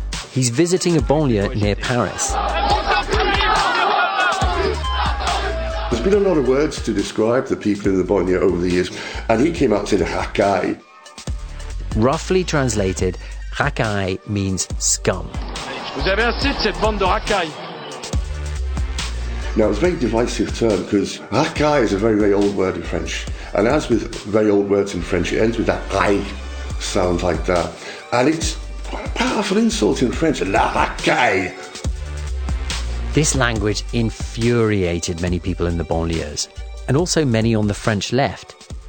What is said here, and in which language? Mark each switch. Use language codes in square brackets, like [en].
[en] He's visiting a banlieue near Paris. There's been a lot of words to describe the people in the banlieue over the years, and he came out and said, racaille. Roughly translated, racaille means scum. [fr] Vous avez assez de cette bande de racaille. [en] Now, it's a very divisive term because racaille is a very, very old word in French. And as with very old words in French, it ends with that "ai" sound like that. And it's quite a powerful insult in French, la racaille. This language infuriated many people in the banlieues and also many on the French left.